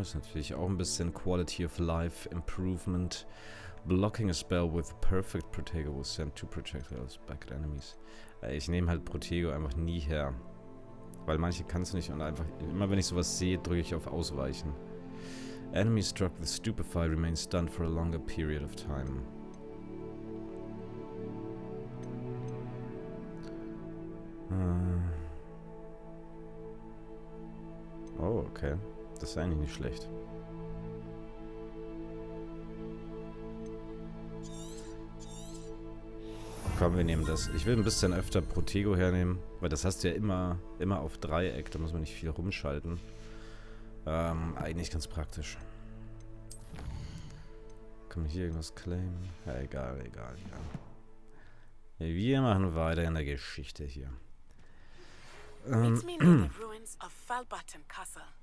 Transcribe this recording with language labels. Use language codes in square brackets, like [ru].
[de] Ist natürlich auch ein bisschen Quality of Life Improvement. [en] Blocking a spell with perfect Protego will send 2 projectiles back at enemies. [de] Ich nehme halt Protego einfach nie her. Weil manche kannst du nicht und einfach, immer wenn ich sowas sehe, drücke ich auf Ausweichen. [en] Enemy struck with Stupefy remains stunned for a longer period of time. [de] Oh, okay. Das ist eigentlich nicht schlecht. Komm, wir nehmen das. Ich will ein bisschen öfter Protego hernehmen, weil das hast du ja immer auf Dreieck, da muss man nicht viel rumschalten. Eigentlich ganz praktisch. Kann man hier irgendwas claimen? Ja, egal. Wir machen weiter in der Geschichte hier. [en] Meet me near the ruins of Falbutton Castle.